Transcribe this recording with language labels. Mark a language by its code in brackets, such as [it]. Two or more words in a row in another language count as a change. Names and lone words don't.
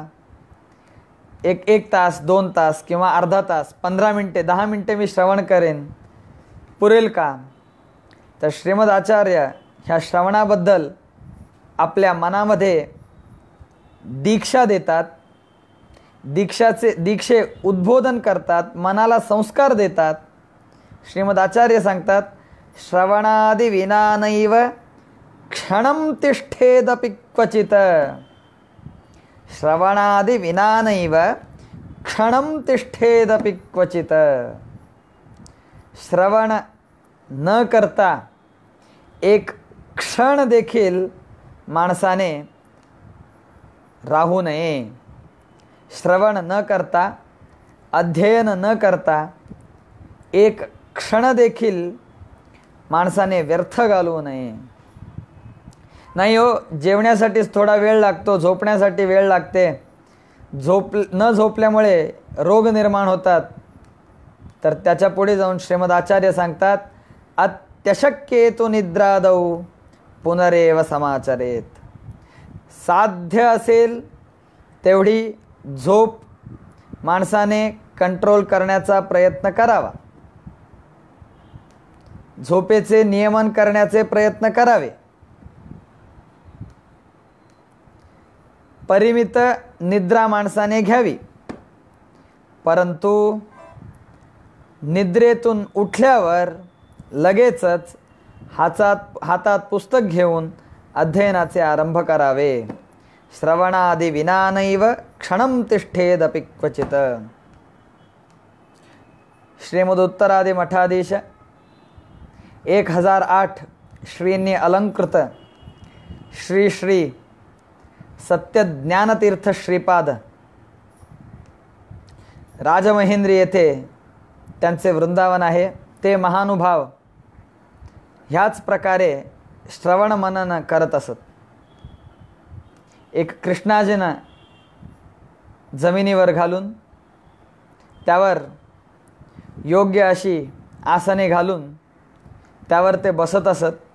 [mr] एक तास 2 तास किंवा अर्धा तास 15 मिनटे 10 मिनटे मी श्रवण करेन, पुरेल का? तर श्रीमद आचार्य ह्या श्रवणाबद्दल आपल्या मनामध्ये दीक्षा देतात, दीक्षे उद्बोधन करतात, मनाला संस्कार देतात. श्रीमद आचार्य सांगतात, [sa] श्रवणादि विना नैव क्षणं तिष्ठेदपि क्वचित. श्रवणादि विना नैव क्षणं तिष्ठेदपि क्वचित. [mr] श्रवण न करता एक क्षण देखील माणसाने राहू नये. श्रवण न करता, अध्ययन न करता एक क्षण देखील माणसाने व्यर्थ घालवू नये. नाही हो, जेवण्यासाठीच थोडा वेळ लागतो, झोपण्यासाठी वेळ लागते, न झोपल्यामुळे रोग निर्माण होतात, तर त्याच्या पुढे जाऊन श्रीमद आचार्य सांगतात, [sa] अत्यशक्येतु निद्रादौ पुनरेव समाचरेत. [mr] साध्य असेल तेवढी झोप माणसाने कंट्रोल करण्याचा प्रयत्न करावा. झोपेचे नियमन करण्याचे प्रयत्न करावे. परिमित निद्रा माणसाने घ्यावी. परंतु निद्रेतून उठल्यावर लगेचच हातात पुस्तक घेऊन अध्ययनाचे आरंभ करावे. [sa] श्रवणादि विना नैव क्षणं तिष्ठेदपि क्वचित. [mr] श्रीमद उत्तरादि मठाधीश 1008 श्रींनी अलंकृत श्री श्री सत्यज्ञानतीर्थ श्रीपाद राजमहेंद्री येथे त्यांचे वृंदावन आहे. ते महानुभाव ह्याच प्रकारे श्रवण मनन करत असत. एक कृष्णाजीनं जमिनीवर घालून त्यावर योग्य अशी आसने घालून त्यावर ते बसत असत.